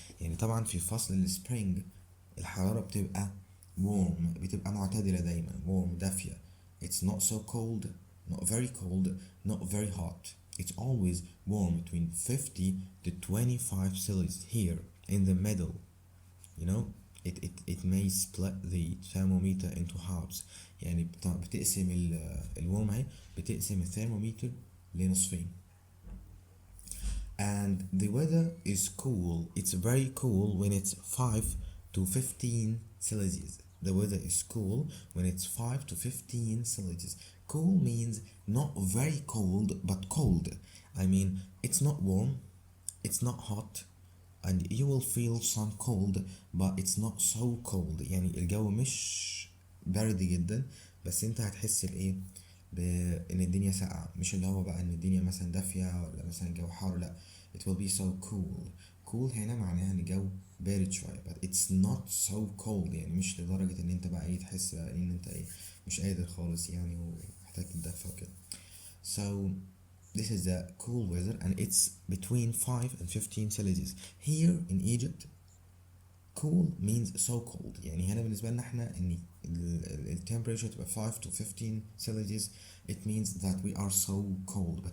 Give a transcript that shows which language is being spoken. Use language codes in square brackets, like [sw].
[ar] يعني طبعا في فصل السبرينج الحرارة بتبقى warm، بتبقى معتدلة دايما، warm دافية. [en] It's not so cold, not very cold, not very hot. It's always warm between 50 to 25 Celsius here in the middle. You know, it may split the thermometer into halves. [ar] يعني بتقسم الورم اهي، بتقسم الثرمومتر لنصفين. [en] And the weather is cool. It's very cool when it's 5 to 15 Celsius. The weather is cool when it's 5 to 15 Celsius. Cool means not very cold but cold. I mean, it's not warm, it's not hot, and you will feel some cold but it's not so cold. [ar] يعني الجو مش برد جدا، بس انت هتحس بايه، بان الدنيا ساقعة، مش اللي هو بقى ان الدنيا مثلا دافية ولا مثلا الجو حار، لا. [en] it will be so cool. [ar] cool هنا معناها ان الجو بارد شوية، [en] but it's not so cold، [ar] يعني مش لدرجة ان انت بقى ايه تحس بقى ان انت ايه مش قادر خالص يعني ومحتاج تتدفى وكده. [en] So this is the cool weather and it's between 5 and 15 Celsius. Here in Egypt cool means so cold. [ar] يعني هنا بالنسبة لنا احنا ان ال [en] temperature تبقى 5 to 15 Celsius, it means that we are so cold.